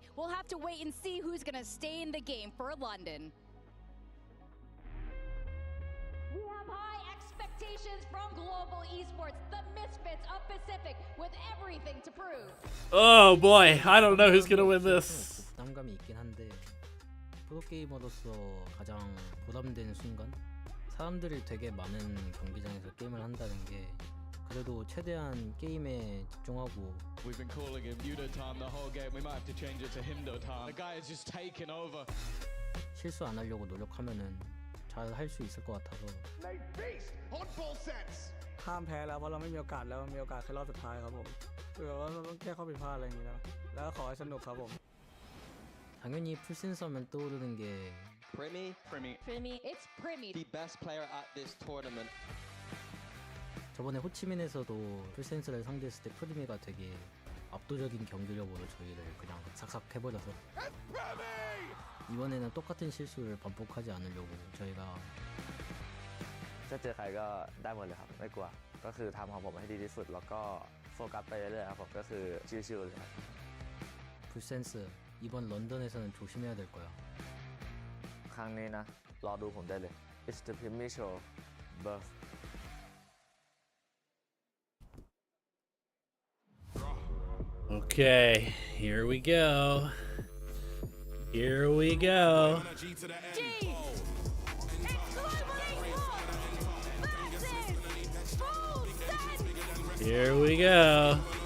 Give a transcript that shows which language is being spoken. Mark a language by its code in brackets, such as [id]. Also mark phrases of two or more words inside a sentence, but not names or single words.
[en] We'll have to wait and see who's gonna stay in the game for London. We have high expectations from global esports, the misfits of Pacific, with everything to prove. Oh boy, I don't know who's gonna win this. [ko] 부담감이 있긴 한데 프로게이머로서 가장 부담되는 순간 사람들이 되게 많은 경기장에서 게임을 한다는 게 그래도 최대한 게임에 집중하고 [en] We've been calling him Yudo time the whole game. We might have to change it to Himdo time. The guy is just taken over. [ko] 실수 안 하려고 노력하면은 잘 할 수 있을 것 같아서 [th] ห้ามแพ้แล้วเพราะเราไม่มีโอกาสแล้วมีโอกาสแค่รอบสุดท้ายครับผมเผื่อว่าเราต้องแก้ข้อผิดพลาดอะไรอย่างนี้นะแล้วก็ขอให้สนุกครับผม [ko] 당연히 풀센서면 떠오르는 게 [en] Premi. It's Premi. The best player at this tournament. [ko] 저번에 호치민에서도 풀센서를 상대했을 때 프리미가 되게 압도적인 경기력으로 저희를 그냥 삭삭 해버려서 이번에는 똑같은 실수를 반복하지 않으려고 저희가 [th] จะเจอใครก็ได้หมดเลยครับไม่กลัวก็คือทำของผมให้ดีที่สุดแล้วก็โฟกัสไปเรื่อยๆครับผมก็คือชิลๆเลยครับ [ko] 풀센스 이번 런던에서는 조심해야 될 거야 [th] ครั้งนี้นะรอดูผมได้เลย [en] It's the Premier Show birth Okay, here we go. Here we go. Here we go.